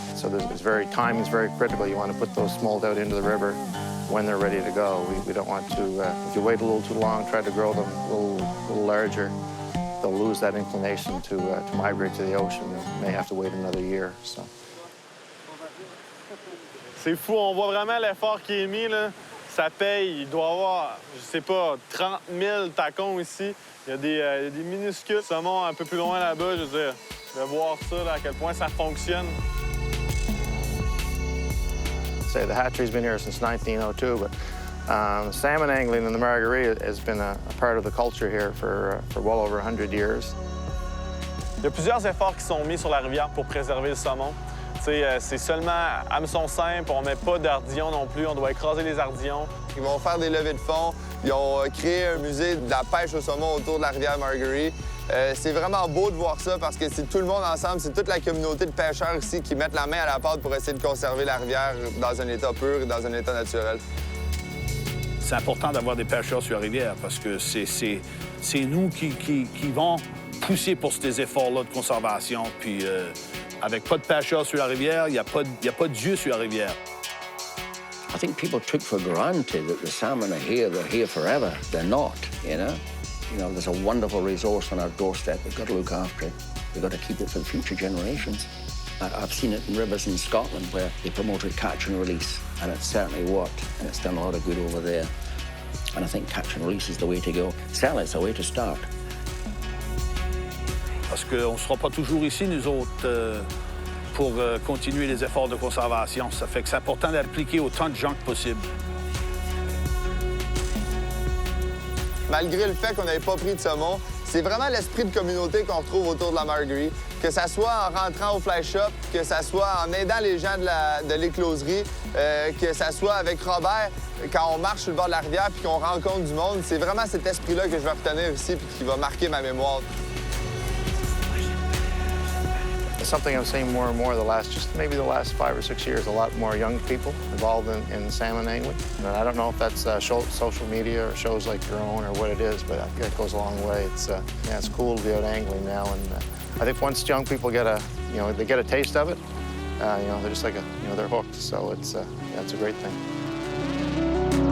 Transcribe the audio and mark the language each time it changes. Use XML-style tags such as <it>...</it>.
<en>So timing is very critical. You want to put those smolt out into the river when they're ready to go. We don't want to, if you wait a little too long, try to grow them a little larger, they'll lose that inclination to migrate to the ocean. They may have to wait another year. So.</en> <fr>C'est fou, on voit vraiment l'effort qui est mis, là. Ça paye, il doit y avoir, je sais pas, 30 000 tacons ici. Il y a des minuscules saumons un peu plus loin là-bas, je veux dire, de voir ça, là, à quel point ça fonctionne.</fr> <en>Say the hatchery's been here since 1902, but salmon angling in the Marguerite has been a part of the culture here for well over 100 years.</en> <fr>Il y a plusieurs efforts qui sont mis sur la rivière pour préserver le saumon. C'est seulement hameçon simple, on met pas d'ardillons non plus, on doit écraser les ardillons. Ils vont faire des levées de fond. Ils ont créé un musée de la pêche au saumon autour de la rivière Marguerite. C'est vraiment beau de voir ça parce que c'est tout le monde ensemble, c'est toute la communauté de pêcheurs ici qui mettent la main à la pâte pour essayer de conserver la rivière dans un état pur et dans un état naturel. C'est important d'avoir des pêcheurs sur la rivière parce que c'est nous qui vont pousser pour ces efforts-là de conservation. Puis avec pas de pêcheurs sur la rivière, il n'y a pas de Dieu sur la rivière.</fr> <en>I think people took for granted that the salmon are here, they're here forever. They're not, you know? You know, there's a wonderful resource on our doorstep. We've got to look after it. We've got to keep it for the future generations. I've seen it in rivers in Scotland where they promoted catch and release, and it certainly worked, and it's done a lot of good over there. And I think catch and release is the way to go. Certainly, it's a way to start.</en> <fr>Parce qu'on ne sera pas toujours ici, nous autres, pour continuer les efforts de conservation. Ça fait que c'est important d'appliquer autant de gens que possible. Malgré le fait qu'on n'avait pas pris de saumon, c'est vraiment l'esprit de communauté qu'on retrouve autour de la Marguerite. Que ça soit en rentrant au fly shop, que ça soit en aidant les gens de l'écloserie, que ça soit avec Robert. quand on marche sur le bord de la rivière puis qu'on rencontre du monde, c'est vraiment cet esprit-là que je vais retenir ici puis qui va marquer ma mémoire.</fr> <en>It's something I'm seeing more and more the last 5 or 6 years, a lot more young people involved in salmon angling. And I don't know if that's social media or shows like your own or what it is, but I think it goes a long way. It's cool to be out angling now, and I think once young people get a taste of it, they're just like they're hooked. So it's a great thing.</en>